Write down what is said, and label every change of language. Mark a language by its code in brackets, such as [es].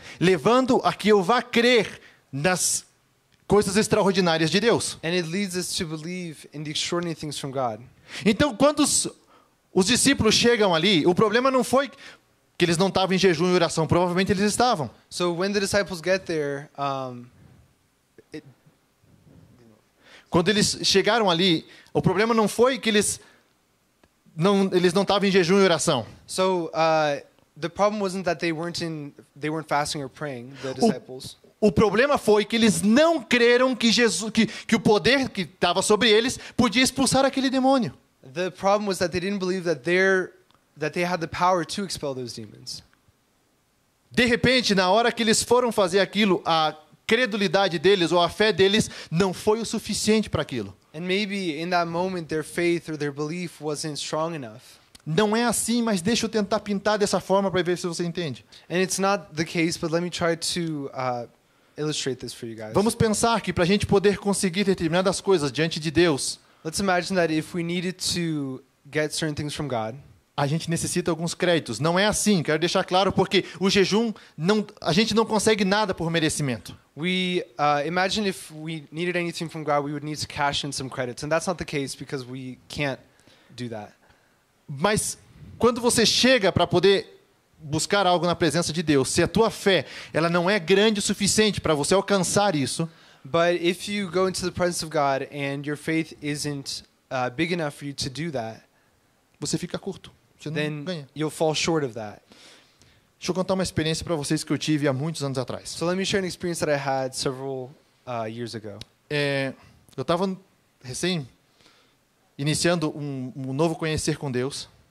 [pt] levando a que eu vá crer nas coisas extraordinárias de Deus. [en] and it leads us to believe in the extraordinary things from God. [pt] Então, quando os discípulos chegam ali, o problema não foi que eles não estavam em jejum e oração, provavelmente eles estavam. [en] So when the disciples get there, [pt] Quando eles chegaram ali, o problema não foi que eles não estavam em jejum e oração. [en] The problem wasn't that they weren't fasting or praying, the disciples. [pt] O problema foi que eles não creram que que o poder que estava sobre eles podia expulsar aquele demônio. [en] The problem was that they didn't believe that they had the power to expel those demons. [pt] De repente, na hora que eles foram fazer aquilo, a credulidade deles ou a fé deles não foi o suficiente para aquilo. [en] And maybe in that moment their faith or their belief wasn't strong enough. [pt] Não é assim, mas deixa eu tentar pintar dessa forma para ver se você entende. [en] And it's not the case, but let me try to illustrate this for you guys. [pt] Vamos pensar que para a gente poder conseguir determinadas coisas diante de Deus, [en] Let's imagine that if we needed to get certain things from God, [pt] a gente necessita alguns créditos. Não é assim, quero deixar claro, porque o jejum, a gente não consegue nada por merecimento. [en] we imagine if we needed anything from God, we would need to cash in some credits, and that's not the case because we can't do that. [pt] Mas quando você chega para poder buscar algo na presença de Deus, se a tua fé ela não é grande o suficiente para você alcançar isso, [en] But if you go into the presence of God and your faith isn't big enough for you to do that, [pt] você fica curto. Você não [en] then [pt] ganha. [en] you'll fall short of that. [pt] Deixa eu contar uma experiência para vocês que eu tive há muitos anos atrás. [en] So let me share an experience that I had several years ago. [pt] Eu estava recém iniciando um novo conhecer com Deus.